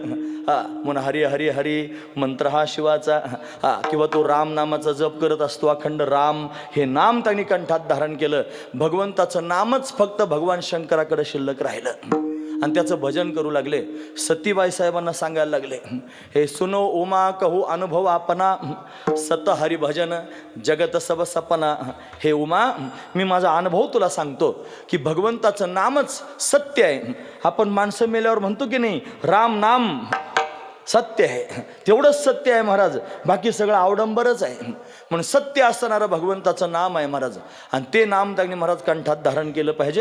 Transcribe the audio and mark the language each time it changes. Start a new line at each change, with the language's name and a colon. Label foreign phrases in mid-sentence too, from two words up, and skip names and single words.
Marathi: म्हणून हरी हरी हरी मंत्र हा शिवाचा. किंवा तो राम नामाचा जप करत असतो अखंड राम हे नाम त्यांनी कंठात धारण केलं. भगवंताचं नामच फक्त भगवान शंकराकडे शिल्लक राहिलं आणि त्याचं भजन करू लागले. सतीबाई साहेबांना सांगायला लागले,
Awadhi: हे सुनो उमा कहू अनुभव आपणा, सत हरी भजन जगत सब सपना.
Marathi: हे उमा, मी माझा अनुभव तुला सांगतो की भगवंताचं नामच सत्य आहे. आपण माणसं मेल्यावर म्हणतो की नाही राम नाम सत्य आहे, तेवढंच सत्य आहे महाराज, बाकी सगळं अवडंबरच आहे. म्हणून सत्य असणारं भगवंताचं नाम आहे महाराज आणि ते नाम त्यांनी महाराज कंठात धारण केलं पाहिजे.